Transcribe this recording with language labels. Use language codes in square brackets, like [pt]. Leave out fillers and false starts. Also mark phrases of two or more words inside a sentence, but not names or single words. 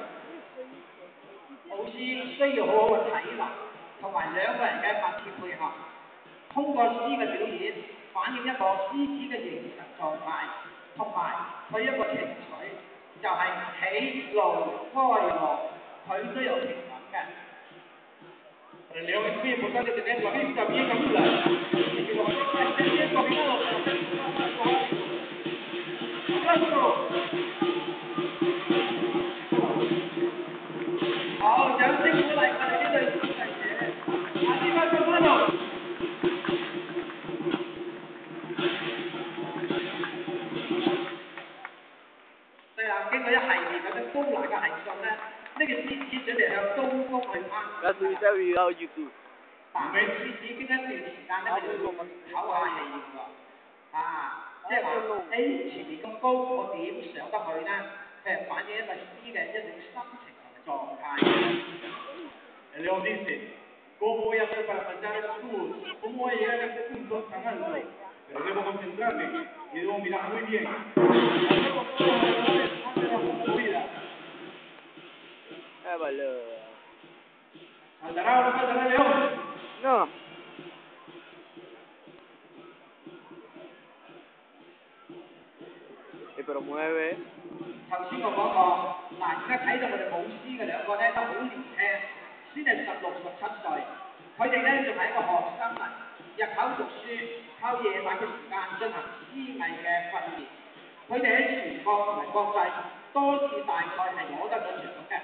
[yue] 舞獅需要好好嘅體能，同埋2個人嘅默契配合。通過獅嘅表演，反映一個獅子嘅形神狀態，同埋佢一個情緒，就係喜怒哀樂，佢都有平衡嘅。 [es] Para el león es muy importante tener la vista bien aguda y que los acróbatas estén bien dominados para hacer su trabajo acrobático. ¡Aplauso! [yue] 好，掌聲鼓勵我哋呢隊獅隊者，下次發揮翻度。對啦，經過一系列咁樣高難嘅行進咧，呢個獅子準備向東方去攀。 [es] Voy a subir este video a YouTube. [yue] 但係獅子經一段時間咧，佢哋會唞下氣喎。啊，即係話，前面咁高，我點上得去咧？係反映一個獅嘅一種心情同埋狀態。 [es] El león dice, ¿cómo voy a hacer para saltar el escudo? ¿Cómo voy a llegar a este punto tan alto? Pero debo concentrarme y debo mirar muy bien. Hacemos todo lo que antes de la subida. Vale. ¿Saltará o no saltará el león? No. Pero mueve. [yue] 頭先我講過，嗱，而家睇到我哋舞獅嘅2個咧都好年輕，先係16、17歲，佢哋咧仲係一個學生嚟，日頭讀書，靠夜晚嘅時間進行獅藝嘅訓練。佢哋喺全國同埋國際多次大賽係攞得咗獎嘅。